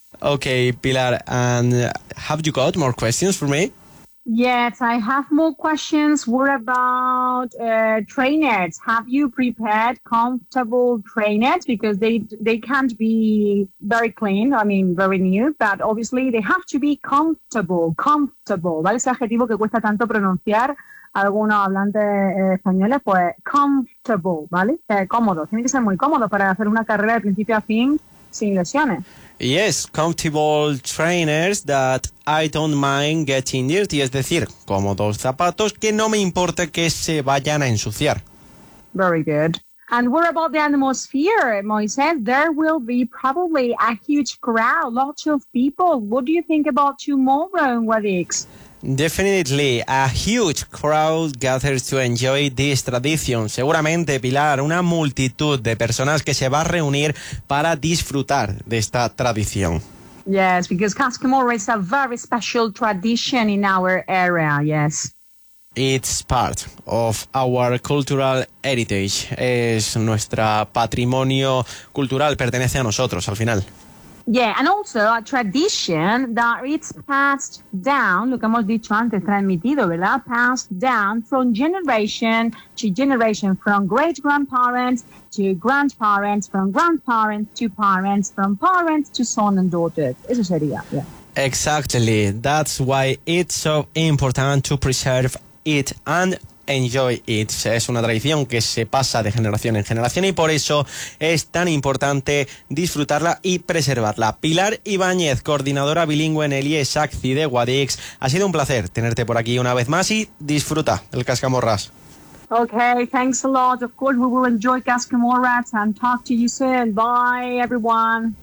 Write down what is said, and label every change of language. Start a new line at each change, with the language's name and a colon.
English: Okay, Pilar, and have you got more questions for me? Yes, I have more questions. What about trainers? Have you prepared comfortable trainers? Because they can't be very clean, I mean, very new, but obviously they have to be comfortable, comfortable.
Spanish: ¿Vale? Ese adjetivo que cuesta tanto pronunciar algunos hablantes españoles, pues comfortable, ¿vale? Cómodo. Tiene que ser muy cómodo para hacer una carrera de principio a fin sin lesiones.
English: Yes, comfortable trainers that I don't mind getting dirty,
Spanish: es decir, cómodos zapatos que no me importa que se vayan a ensuciar.
English: Very good. And what about the atmosphere, Moisés? There will be probably a huge crowd, lots of people. What do you think about tomorrow and what is? Definitely, a huge crowd gathers to enjoy this tradition.
Spanish: Seguramente, Pilar, una multitud de personas que se va a reunir para disfrutar de esta tradición.
English: Yes, because Cascamorra is a very special tradition in our area, yes. It's part of our cultural heritage.
Spanish: Es nuestro patrimonio cultural, pertenece a nosotros al final.
English: Yeah, and also a tradition that it's passed down,
Spanish: lo que hemos dicho antes, transmitido, ¿verdad?
English: Passed down from generation to generation, from great-grandparents to grandparents, from grandparents to parents, from parents to son and daughters.
Spanish: Eso sería,
English: yeah. Exactly. That's why it's so important to preserve it and enjoy it.
Spanish: Es una tradición que se pasa de generación en generación y por eso es tan importante disfrutarla y preservarla. Pilar Ibáñez, coordinadora bilingüe en el IES ACCI de Guadix. Ha sido un placer tenerte por aquí una vez más y disfruta el Cascamorras.
English: Okay, thanks a lot. Of course, we will enjoy Cascamorras and talk to you soon. Bye, everyone.